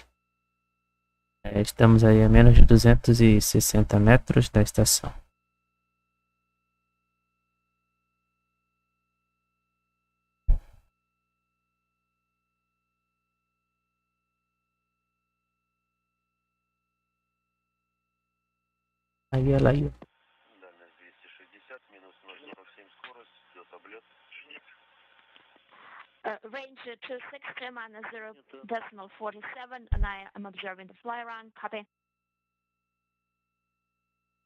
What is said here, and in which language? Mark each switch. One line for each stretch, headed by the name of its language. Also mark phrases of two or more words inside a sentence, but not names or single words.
Portuguese: Estamos aí a menos de 260 metros da estação. Aí ela aí.
Russian: Дальность 260, минус 0,47 скорость, идет облет.
English: Range 260 minus 0.47, and I am observing the fly around. Copy.